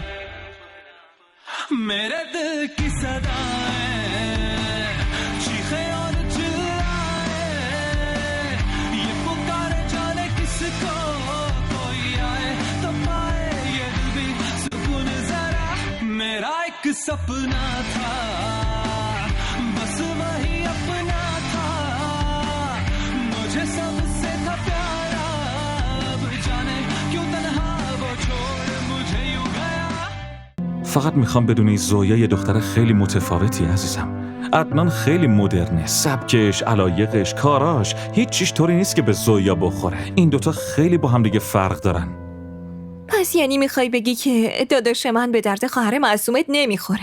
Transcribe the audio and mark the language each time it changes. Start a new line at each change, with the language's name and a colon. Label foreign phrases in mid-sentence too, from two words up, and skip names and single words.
Hindi: मेरे दिल की सदाएं चीखे और चिल्लाए, ये पुकारे जाने किसको कोई आए तो पाए ये दिल भी सुकून जरा। मेरा एक सपना था बस वही अपना था, मुझे सबसे था प्यारा, अब जाने क्यों तन्हा वो छोड़ मुझे यूं गया।
Persian: فقط میخوام بدونی زویا یه دختر خیلی متفاوتی عزیزم. عدنان خیلی مدرنه، سبکش، علایقش، کاراش هیچ چیش طوری نیست که به زویا بخوره. این دوتا خیلی با هم دیگه فرق دارن. پس یعنی میخوای بگی که داداش من به درد خواهر معصومت نمیخوره؟